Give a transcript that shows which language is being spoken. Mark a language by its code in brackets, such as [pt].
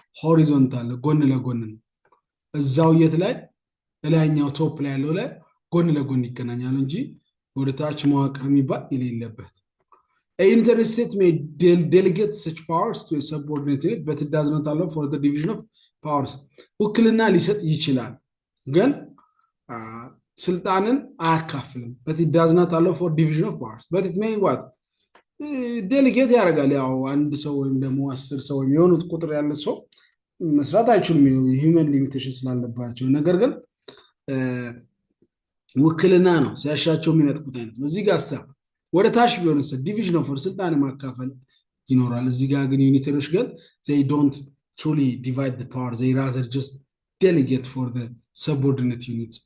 [am] ሆሪዞንታል ጎን ለጎን ነው። እዛው የት ላይ ላይኛው ቶፕ ላይ ያለው ላይ ጎን ለጎን ይገናኛሉ እንጂ ወደ ታች መዋቅር የሚባል የሌለበት። [en] A unitary state may delegate such powers to a subordinate unit, but it does not allow for the division of powers. [am] ውክልና ሊሰጥ ይችላል ግን ስልጣንን አያካፍልም። [en] but it does not allow for division of powers. But it may what? [am] ዴሊጌት ያደርጋል። ያው አንድ ሰው ወይም ደግሞ 10 ሰው ወይም የሆኑት ቁጥር ያለ ሰው መስራት አይችሉም ሂውመን ሊሚቴሽን ስላለባቸው። ነገር ግን ውክልና ነው ሲያሻቸው የሚነጥቁት አይነት ነው። እዚህ ጋር ወደ ታች ቢሆንስ ዲቪዥን ኦፍ ስልጣን ማካፈል ይኖራል። እዚህ ጋር ግን ዩኒተሪዎች ግን [en] they don't truly divide the power, they rather just delegate for the subordinate units.